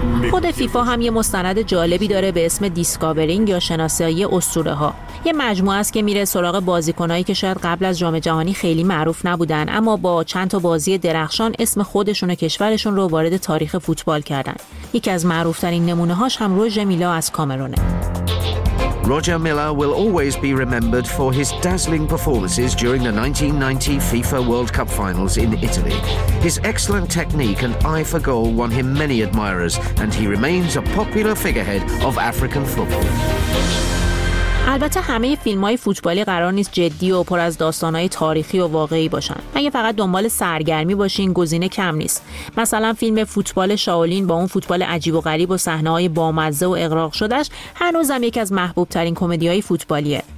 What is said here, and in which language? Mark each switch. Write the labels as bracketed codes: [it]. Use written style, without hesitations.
[fa] خود فیفا هم یه مستند جالبی داره به اسم دیسکاورینگ یا شناسایی اسطوره ها. یه مجموعه است که میره سراغ بازیکنایی که شاید قبل از جام جهانی خیلی معروف نبودن، اما با چند تا بازی درخشان اسم خودشون و کشورشون رو وارد تاریخ فوتبال کردن. یکی از معروف‌ترین نمونه هاش هم روجر میلا از کامرونه. [en] Roger Miller will always be remembered for his dazzling performances during the 1990 FIFA World Cup finals in Italy. His excellent technique and eye for goal won him many admirers, and he remains a popular figurehead of African football. [fa] البته همه فیلم‌های فوتبالی قرار نیست جدی و پر از داستان‌های تاریخی و واقعی باشن. اگه فقط دنبال سرگرمی باشین گزینه کم نیست. مثلا فیلم فوتبال شاولین با اون فوتبال عجیب و غریب و صحنه‌های بامزه و اغراق شدهش هنوزم یکی از محبوب‌ترین کمدی‌های فوتبالیه.